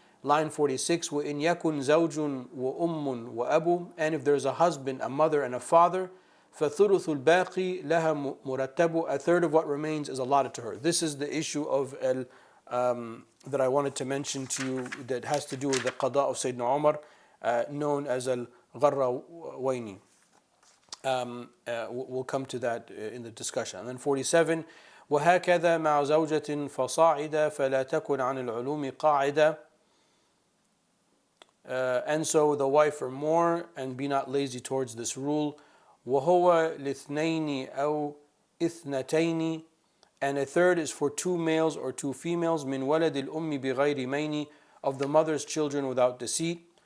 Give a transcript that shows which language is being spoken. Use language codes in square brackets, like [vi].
[en] Line 46, [ar] وَإِنْ يَكُنْ زَوْجٌ وَأُمٌّ وَأَبٌ, [en] and if there's a husband, a mother, and a father, [ar] فَثُلُثُ الْبَاقِي لَهَا مُرَتَّبُ, [en] a third of what remains is allotted to her. This is the issue of that I wanted to mention to you that has to do with the qada of Sayyidina Umar, known as al-Gharrawayni. We'll come to that in the discussion. And then 47, [ar] وَهَكَذَا مَعَ زَوْجَةٍ فَصَاعِدَ فَلَا تَكُنْ عَنِ الْعُلُومِ قَاعِدَ. [en] And so the wife or more, and be not lazy towards this rule. [ar] وَهُوَ لِثْنَيْنِ أَوْ إِثْنَتَيْنِ, [en] and a third is for two males or two females. [ar] مِنْ وَلَدِ الْأُمِّ بِغَيْرِ مَيْنِ, [en] of the mother's children without deceit.